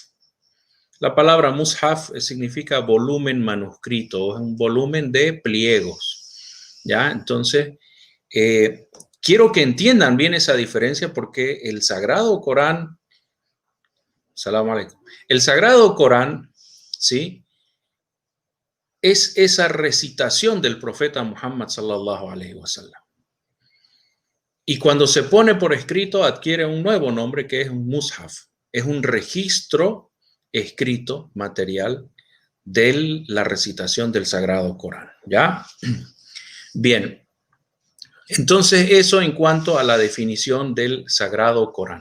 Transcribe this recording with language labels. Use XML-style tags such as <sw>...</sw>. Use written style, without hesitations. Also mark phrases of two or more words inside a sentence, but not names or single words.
<es>La palabra mushaf significa volumen manuscrito, es un volumen de pliegos, ¿ya? Entonces, quiero que entiendan bien esa diferencia porque el Sagrado Corán</es> <ar>سلام عليكم.</ar> <es>El Sagrado Corán, ¿sí?, es esa recitación del profeta Muhammad</es> <ar>صلى الله عليه وسلم.</ar> <es>Y cuando se pone por escrito adquiere un nuevo nombre que es un mushaf. Es un registro escrito, material, de la recitación del Sagrado Corán. ¿Ya? Bien. Entonces eso en cuanto a la definición del Sagrado Corán.</es>